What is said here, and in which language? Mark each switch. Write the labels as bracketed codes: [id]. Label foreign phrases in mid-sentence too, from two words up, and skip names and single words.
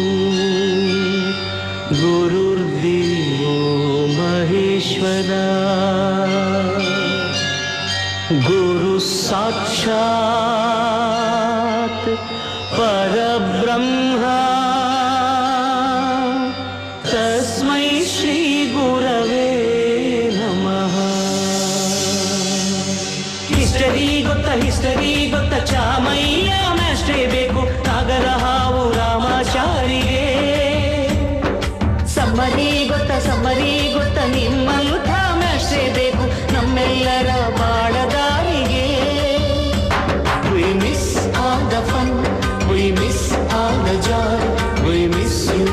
[sa] ಗುರುರ್ದೇವೋ ಮಹೇಶ್ವರ गुरु साक्षात् परब्रह्म तस्मै श्री गुरवे नमः. [kn] ಹಿಸ್ಟರಿ ಗೊತ್ತ ಚಾಮಯ್ಯ ಮ್ಯಾಸ್ಟ್ರೇ ಬೇಕು ನಾಗರ ಹಾವು ರಾಮಾಚಾರಿಗೆ. ಸಮ್ಮರಿ ಗೊತ್ತ ನಿಮ್ಮಂಥ ಮ್ಯಾಸ್ಟ್ರೇ ಬೇಕು ನಮ್ಮೆಲ್ಲರ ಬಾಳದಾರಿಗೆ. [en] We miss all the fun, we miss all the joy, we miss you.